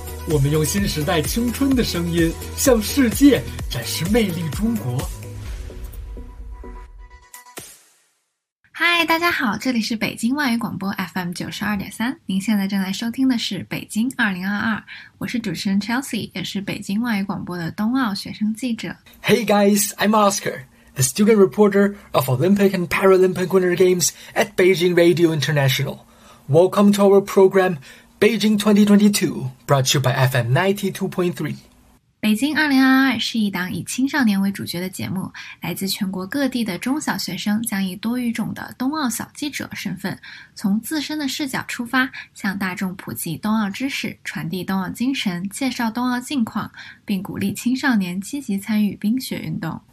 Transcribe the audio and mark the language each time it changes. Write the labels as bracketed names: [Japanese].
[Chinese] 我们用新时代青春的声音向世界展示魅力中国。嗨，大家好，这里是北京外语广播 FM92.3，您现在正在收听的是北京2022，我是主持人 Chelsea， 也是北京外语广播的冬奥学生记者。 [English] Hey guys, I'm Oscar, the student reporter of Olympic and Paralympic Winter Games at Beijing Radio International. Welcome to our programBeijing 2022, brought to you by FM 92.3. [Chinese] 北京2022是一档以青少年为主角的节目，来自全国各地的中小学生将以多语种的冬奥小记者身份，从自身的视角出发，向大众普及冬奥知识，传递冬奥精神，介绍冬奥近况，并鼓励青少年积极参与冰雪运动。